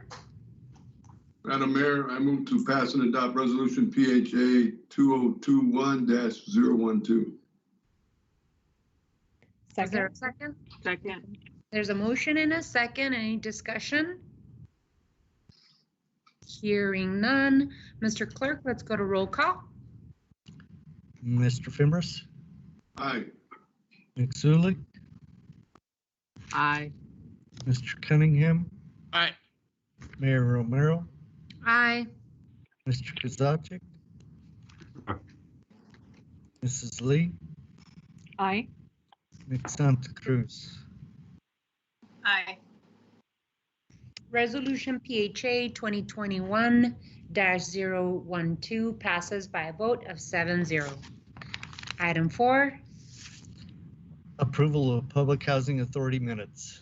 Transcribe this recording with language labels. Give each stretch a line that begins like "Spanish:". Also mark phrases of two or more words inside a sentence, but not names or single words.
English: Madam Mayor, I move to pass and adopt resolution PHA 2021-012. Is there a second? Second. There's a motion and a second. Any discussion? Hearing none. Mr. Clerk, let's go to roll call. Mr. Fimbres, Aye. Mick Zulik, Aye. Mr. Cunningham, Aye. Mayor Romero, Aye. Mr. Kozaczek, Mrs. Lee, Aye. Mick Santa Cruz. Aye. Resolution PHA 2021-012 passes by a vote of 7-0. Item 4. Approval of Public Housing Authority minutes.